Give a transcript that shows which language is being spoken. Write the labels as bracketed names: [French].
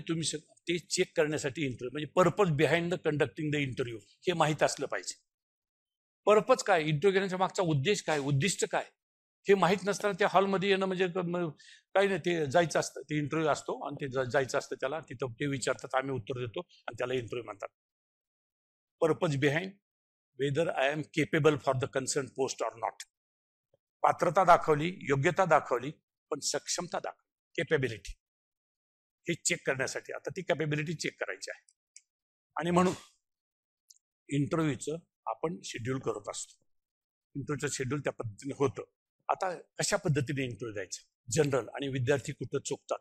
[Marathi] तुम्ही ते चेक करण्यासाठी इंटरव्ह्यू, म्हणजे [English] purpose behind the conducting the interview [Marathi] हे माहीत असलं पाहिजे. पर्पज काय, इंटरव्ह्यू घेण्याच्या मागचा उद्देश काय, उद्दिष्ट काय, हे माहीत नसताना त्या हॉलमध्ये येणं म्हणजे काही नाही. ते जायचं असतं, ते इंटरव्ह्यू असतो आणि ते जायचं असतं त्याला. तिथं ते विचारतात, आम्ही उत्तर देतो आणि त्याला इंटरव्ह्यू म्हणतात. [English] Purpose behind whether I am capable for the concern post or not. [Marathi] पात्रता दाखवली, योग्यता दाखवली, पण सक्षमता दाखवली, केपेबिलिटी, हे चेक करण्यासाठी आता ती कॅपेबिलिटी चेक करायची आहे. आणि म्हणून इंटरव्ह्यूचं आपण शेड्यूल करत असतो. इंटरव्ह्यूचं शेड्यूल त्या पद्धतीने होतं. आता कशा पद्धतीने इंटरव्ह्यू द्यायचा, जनरल आणि विद्यार्थी कुठं चुकतात.